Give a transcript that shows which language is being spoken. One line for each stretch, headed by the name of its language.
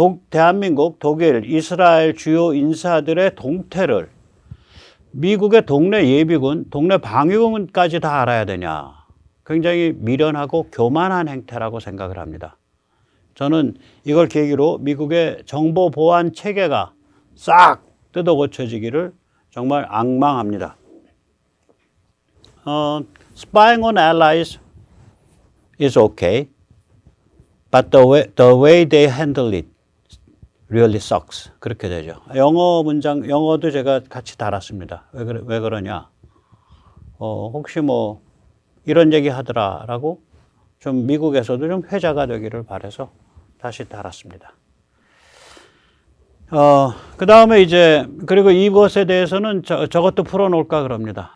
Korean: 대한민국, 독일, 이스라엘 주요 인사들의 동태를 미국의 동네 예비군, 동네 방위군까지 다 알아야 되냐. 굉장히 미련하고 교만한 행태라고 생각을 합니다. 저는 이걸 계기로 미국의 정보 보안 체계가 싹 뜯어 고쳐지기를 정말 악망합니다.
English: Spying on allies is okay, but the way they handle it really sucks.
Korean: 그렇게 되죠. 영어도 제가 같이 달았습니다. 왜 그러냐. 혹시 뭐 이런 얘기 하더라라고 좀 미국에서도 좀 회자가 되기를 바라서 다시 달았습니다. 그 다음에 이제, 그리고 이것에 대해서는 저것도 풀어놓을까 그럽니다.